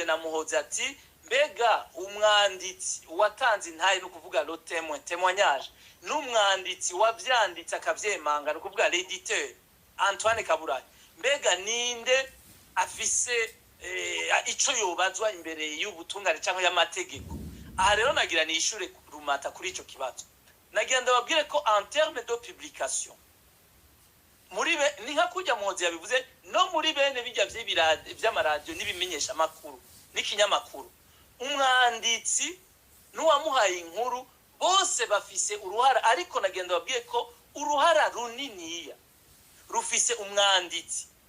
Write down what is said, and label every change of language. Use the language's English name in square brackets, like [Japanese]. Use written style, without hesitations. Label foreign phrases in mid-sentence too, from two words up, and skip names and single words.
[Rundi] na Muhoza ati mbega umwanditsi watanze intaye no kuvuga [French] le témoignage [Rundi] n'umwanditsi wavyanditse akavyemanga no kuvuga l'éditeur Antoine Kaburahe mbega ninde afise ico yobazwa imbere y'ubutungane cyangwa y'amategeko aha rero nagira ni ishure Rumata kuri ico kibazo nagira ndababwire ko [French] en terme de publication [Rundi] muri ni nka kujya Muhoza yabivuze no muri bene bijya vy'amaradio n'ibimenyesha makuru n'ikinyamakuru umwanditsi n'uwamuhaye inkuru bose bafise uruhara ariko nagenda babwiye ko uruhara runiniya rufise umwanditsi